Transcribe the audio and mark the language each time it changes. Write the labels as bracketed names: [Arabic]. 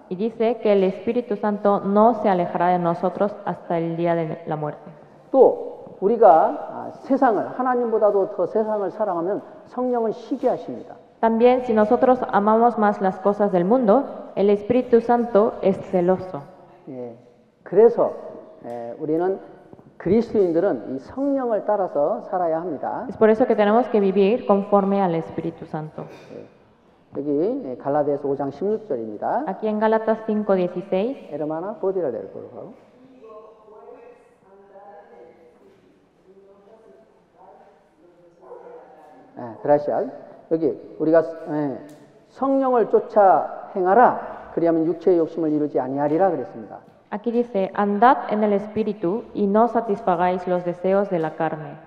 [Spanish] Y dice que el Espíritu Santo no se alejará de nosotros hasta el día de la muerte. [Korean] 또 우리가 하나님보다도 더 세상을 사랑하면 성령은 시기하십니다. [Spanish] También si nosotros amamos más las cosas del mundo, el Espíritu Santo es celoso. [Korean] 예, 그래서 우리는 그리스도인들은 이 성령을 따라서 살아야 합니다. [Spanish] Es por eso que tenemos que vivir conforme al Espíritu Santo. [Korean] 여기 갈라디아서 5장 16절입니다. [Spanish] Aquí en Gálatas 5:16, Hermana, ¿podría leer, por favor? gracias. [Korean] 여기 우리가 성령을 쫓아 행하라. 그리하면 육체의 욕심을 이루지 아니하리라 그랬습니다. [Spanish] aquí dice, andad en el Espíritu y no satisfagáis los deseos de la carne.